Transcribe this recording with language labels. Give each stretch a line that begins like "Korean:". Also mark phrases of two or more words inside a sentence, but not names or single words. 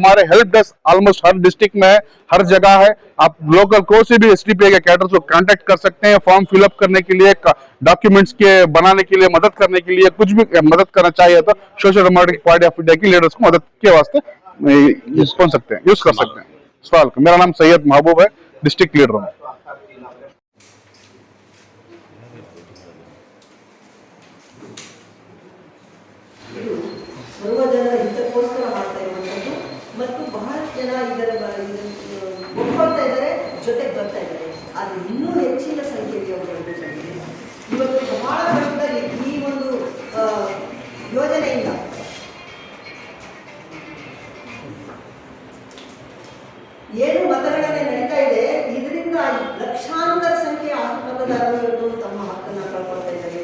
Hindi: हमारे हेल्प डेस्क ऑलमोस्ट हर डिस्ट्रिक्ट में है, हर जगह है। आप लोकल को से भी SDPI के कैडर्स को कांटेक्ट कर सकते हैं, फॉर्म फिलअप करने के लिए, डॉक्यूमेंट्स के बनाने के लिए, मदद करने के लिए, कुछ भी मदद करना चाहिए तो सोशल डेमोक्रेटिक पार्टी ऑफ इंडिया की लीडर्स को मदद के वास्ते यूज कर सकते हैं। सवाल मेरा नाम सैयद महबूब है, डिस्ट्रिक्ट लीडर हूँ।
Kannada: ಸರ್ವ ಜನರ ಹಿತಕ್ಕೋಸ್ಕರ ಮಾಡ್ತಾ ಇರುವಂಥದ್ದು ಮತ್ತು ಬಹಳಷ್ಟು ಜನ ಇದರ ಒಪ್ಕೊಳ್ತಾ ಇದ್ದಾರೆ, ಜೊತೆಗೆ ಬರ್ತಾ ಇದ್ದಾರೆ. ಆದರೆ ಇನ್ನೂ ಹೆಚ್ಚಿನ ಸಂಖ್ಯೆಯಲ್ಲಿ ಅವರು ಬರಬೇಕಾಗಿದೆ. ಇವತ್ತು ಬಹಳ ವರ್ಷದಲ್ಲಿ ಈ ಒಂದು ಯೋಜನೆಯಿಂದ ಏನು ಮತಗಣನೆ ನಡೀತಾ ಇದೆ, ಇದರಿಂದ ಲಕ್ಷಾಂತರ ಸಂಖ್ಯೆಯ ಮತದಾರರು ತಮ್ಮ ಹಕ್ಕನ್ನು ಕಳ್ಕೊಳ್ತಾ ಇದ್ದಾರೆ.